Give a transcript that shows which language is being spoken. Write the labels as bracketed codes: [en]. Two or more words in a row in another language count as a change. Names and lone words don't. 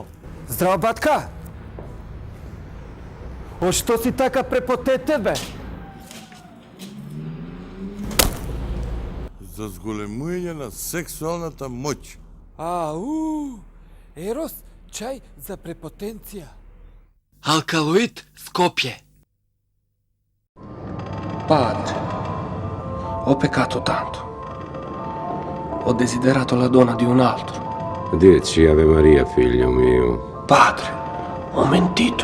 [mk] Здраво, батка. О, што си така препотетен, бе? За зголемување на сексуалната моќ. Ау! Ерос, чај за препотенција. Alcaloid Skopje. [it] Padre, ho peccato tanto. Ho desiderato la donna di un altro. Dici Ave Maria, figlio mio. Padre, ho mentito.